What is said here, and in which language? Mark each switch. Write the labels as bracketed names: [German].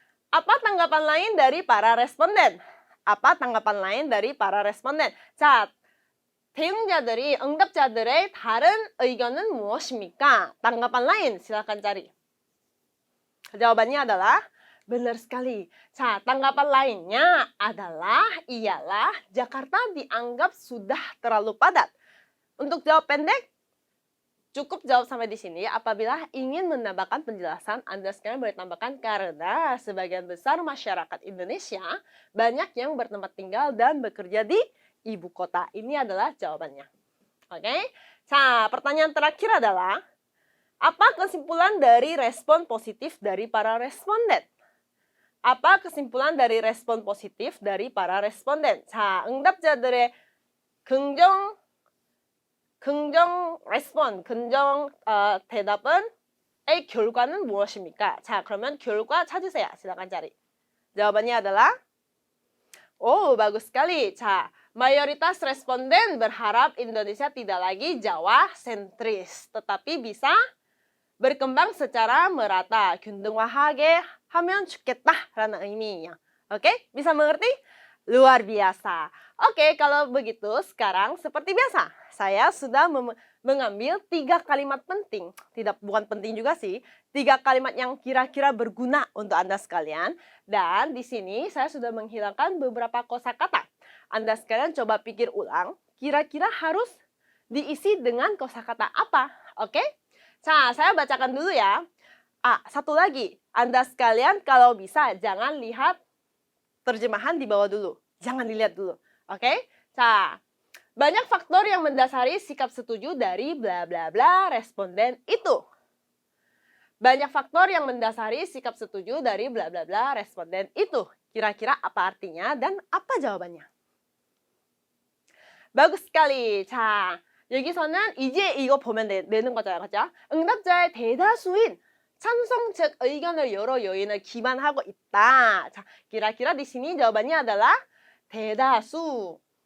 [Indonesian] Apa tanggapan lain dari para responden? apa tanggapan lain dari para responden? [Korean] 자, 응답자들의 다른 의견은 무엇입니까? [Indonesian] tanggapan lain, silakan cari. Jawabannya adalah benar sekali. 자, tanggapan lainnya ialah Jakarta dianggap sudah terlalu padat. Untuk jawab pendek, cukup jawab sampai di sini. Apabila ingin menambahkan penjelasan, Anda sekarang boleh tambahkan karena sebagian besar masyarakat Indonesia banyak yang bertempat tinggal dan bekerja di ibu kota. Ini adalah jawabannya. Oke? 자, pertanyaan terakhir adalah apa kesimpulan dari respon positif dari para responden? Apa kesimpulan dari respon positif dari para responden? [Korean] 자, 응답자들의 긍정 대답은 A 결과는 무엇입니까? 자, 그러면 결과 찾으세요. 시작한 자리. [Indonesian] Jawabannya adalah oh, bagus sekali. Mayoritas responden berharap Indonesia tidak lagi Jawa sentris, tetapi bisa berkembang secara merata. [Korean] 균등화하게 하면 좋겠다라는 의미nya. [Indonesian] Oke, bisa mengerti? Luar biasa. Oke, kalau begitu sekarang seperti biasa, saya sudah mengambil 3 kalimat penting. Bukan penting juga sih, 3 kalimat yang kira-kira berguna untuk Anda sekalian. Dan di sini saya sudah menghilangkan beberapa kosakata. Anda sekalian coba pikir ulang, kira-kira harus diisi dengan kosakata apa? Oke? Saya bacakan dulu ya. Satu lagi, Anda sekalian kalau bisa jangan lihat terjemahan di bawah dulu. Jangan dilihat dulu. Oke? Banyak faktor yang mendasari sikap setuju dari bla bla bla responden itu. Banyak faktor yang mendasari sikap setuju dari bla bla bla responden itu. Kira-kira apa artinya dan apa jawabannya? 바구스 sekali. [Korean] 여기서는 이제 이거 보면 되는 거잖아요. 그죠? 응답자의 대다수인 찬성 즉 의견을 여러 요인을 기반하고 있다. [Indonesian] kira-kira di sini jawabannya adalah 대다수.